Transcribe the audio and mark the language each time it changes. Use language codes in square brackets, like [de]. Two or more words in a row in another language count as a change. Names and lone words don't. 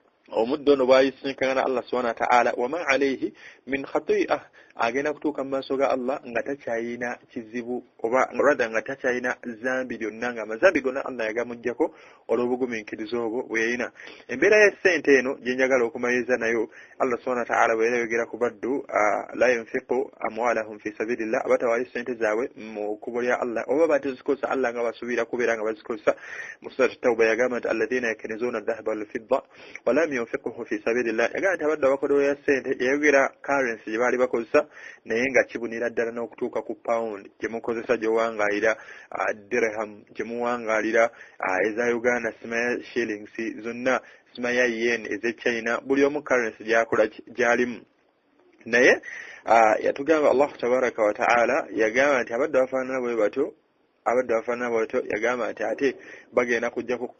[lg] omuddo no bwayisinkana Allah [ar] سبحانه وتعالى وما عليه من خطيئة [lg] agenda kutuuka mu maaso ga Allah nga takyayina kizibu oba rada nga takyayina zambi lyonna nga amazambi gonna Allah yagamuggyako olw'obugumiikiriza obwo bweyina. Embeera ya ssente eno gye njagala okumaliriza nayo Allah [ar] سبحانه وتعالى [lg] bwe yayogera ku baddu [ar] لا ينفقون أموالهم في سبيل الله [lg] abatawali ssente zaabwe mu kkubo lya Allah oba batazikosa Allah nga basuubira kubeera nga bazikosa mu surati Tawba yagamba nti [ar] الذين يكنزون الذهب والفضة ولا ينفقونها في سبيل الله [lg] yagamba nti abaddu abakodewo ya ssente yayogera currency gye baali bakozesa naye nga kibunira ddala n'okutuuka ku pound gye mukozesa gy'owangaalira dirham gye muwangaalira eza Uganda sima shillings zonna sima ya yen ez'Echina buli omu currency gyakola gyalimu naye yatugamba Allah [ar] تبارك وتعالى [lg] yagamba nti abaddu abafaanana bwe batyo abaddu abafaanana bwatyo yagamba nti ate bagenda kujja ku